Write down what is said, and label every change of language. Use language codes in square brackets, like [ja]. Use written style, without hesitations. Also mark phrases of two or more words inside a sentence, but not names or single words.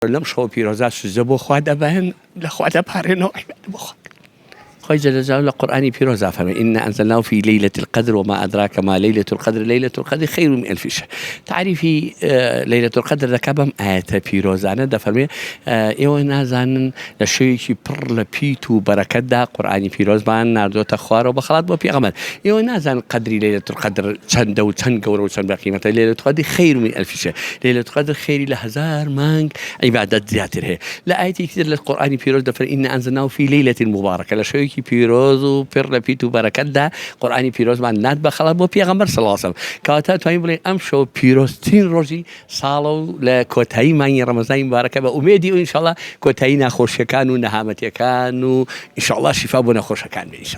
[ckb] لەم شەو پیرۆزە سوزە بۆ خوا دەبەن لە خوا دەپارێنەوە بۆ خوا. خۆی جل جلاله لە قورآنی پیرۆزە فەرمێ [ar] إنا أنزلناه في ليلة القدر وما أدراك ما ليلة القدر ليلة القدر خير من ألف شهر. تعريفي ليلة القدر [ckb] دەکەم ئاەتە پیرۆزانە دەفەرمێ ئێوە نازانن لە شەوێکی پڕ لە پیت و بەرەکەتدا قورآنی پیرۆزمان ناردۆتە خوارەوە بەخەڵات بۆ پێغەمبەر. ئێوە نازانن قەدری [ar] ليلة القدر [ckb] چەندە و چەند گەورە و چەند بەقیمەتە. [ar] ليلة القدر خير من ألف شهر. ليلة القدر [ckb] خيری لە هەزار مانگ عیبادەت زیاتر هەیە. لە ئاەتێکی تر لە قورآنی پیرۆز دەفەرمێ [ar] إنا أنزلناه في ليلة مباركة [ckb] لە شەوێکی پیرۆز و پڕ لە پیت و بەرەکەتدا قورآنی پیرۆزمان نات بەخەڵات بۆ پێغەمبەر [ar] صلی الله علیه و سلم. [ckb] کەواتە توانین بڵێن ئەم شەو پیرۆزترین ڕۆژی ساڵە و لە کۆتایی مانگی ڕەمەزانی مبارەکە بە ئومێدی و ئینشاءالله کۆتایی ناخۆشیەکان و نەهامەتیەکان و ئینشاءالله شیفا بۆ نەخۆشەکان بێ ئینشاءالله.